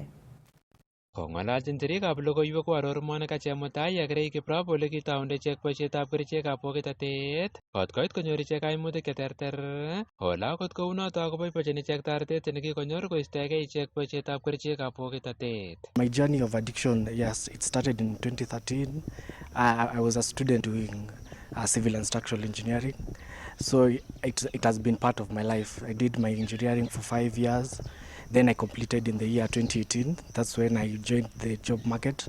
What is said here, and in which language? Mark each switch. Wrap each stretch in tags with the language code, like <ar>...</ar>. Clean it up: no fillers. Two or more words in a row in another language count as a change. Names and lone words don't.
<kln>Kong'alalchin sirikab logoiwek koaror Monica Chemutai ak Ray Kiprop ole kitaunde ichek boisietab kerichekab bokitatet kot koit konyor ichek kaimutik cheterter. Ola akot kounotok koboibochin ichek toretet nekikonyor koistoegei ichek boisietab kerichekab bokitatet.</kln> <en>My journey of addiction, yes, it started in 2013. I was a student doing civil and structural engineering. So it has been part of my life. I did my engineering for 5 years. Then I completed in the year 2018. That's when I joined the job market.</en>